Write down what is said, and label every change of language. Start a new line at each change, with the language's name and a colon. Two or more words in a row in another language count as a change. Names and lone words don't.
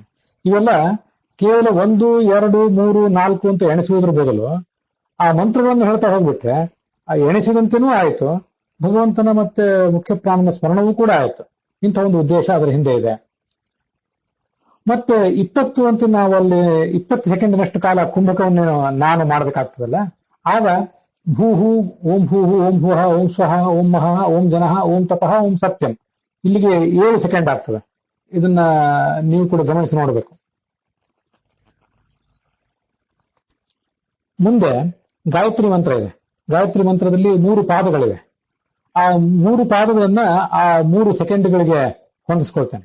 Kannada: ಇವೆಲ್ಲ ಕೇವಲ 1, 2, 3, 4 ಅಂತ ಎಣಿಸುವುದ್ರ ಬದಲು ಆ ಮಂತ್ರಗಳನ್ನು ಹೇಳ್ತಾ ಹೋಗ್ಬಿಟ್ರೆ ಆ ಎಣಿಸಿದಂತೆನೂ ಆಯಿತು, ಭಗವಂತನ ಮತ್ತೆ ಮುಖ್ಯ ಪ್ರಾಣನ ಸ್ಮರಣವೂ ಕೂಡ ಆಯಿತು. ಇಂಥ ಒಂದು ಉದ್ದೇಶ ಅದರ ಹಿಂದೆ ಇದೆ. ಮತ್ತೆ 20 ಅಂತ ನಾವು ಅಲ್ಲಿ 20 ಸೆಕೆಂಡ್ನಷ್ಟು ಕಾಲ ಕುಂಭಕವನ್ನು ನಾನು ಮಾಡಬೇಕಾಗ್ತದಲ್ಲ, ಆಗ
Sanskrit: ಭೂಹು ಓಂ ಭೂಹು ಓಂ ಭೂಹ ಓಂ ಸ್ವಹ ಓಂ ಮಹ ಓಂ ಜನಃ ಓಂ ತಪಃ ಓಂ ಸತ್ಯಂ,
Kannada: ಇಲ್ಲಿಗೆ 7 ಸೆಕೆಂಡ್ ಆಗ್ತದೆ. ಇದನ್ನ ನೀವು ಕೂಡ ಗಮನಿಸಿ ನೋಡಬೇಕು. ಮುಂದೆ ಗಾಯತ್ರಿ ಮಂತ್ರ ಇದೆ. ಗಾಯತ್ರಿ ಮಂತ್ರದಲ್ಲಿ 3 ಪಾದಗಳಿವೆ. ಆ 3 ಪಾದಗಳನ್ನ ಆ 3 ಸೆಕೆಂಡ್ಗಳಿಗೆ ಹೊಂದಿಸ್ಕೊಳ್ತೇನೆ.